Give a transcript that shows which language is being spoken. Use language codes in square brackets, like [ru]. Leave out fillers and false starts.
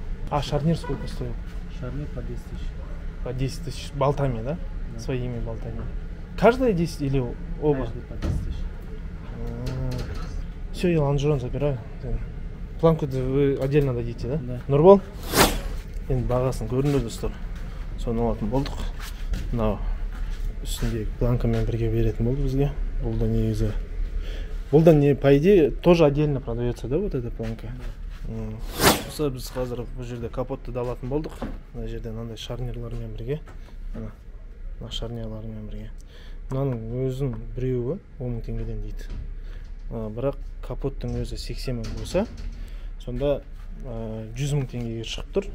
[ru] А шарнир сколько стоил? Шарнир по 10 тысяч. По 10 тысяч болтами, да? Да. Своими болтами. Каждая 10 или оба? Каждый по 10 тысяч. Все, я лонжерон забираю. Планку вы отдельно дадите, да? Да. Нұрбол? [kk] Енді бағасын көрінді достар. Соны алатын болдық. Мынау үстіндегі планкамен бірге беретін болды бізге. Бұл да негізі. Бұл да не, [ru] по идее, тоже отдельно продается, да, вот эта планка? [kk] Осы біз қазір бұл жерде капотты да алатын болдық. Мына жерде мынандай шарнирлармен бірге. Мына шарнирлармен бірге. Мынаның өзін біреуі 10 мың теңгеден дейді. Бірақ капоттың өзі 80 мың болса, сонда 100 мың теңгеге шығып тұр.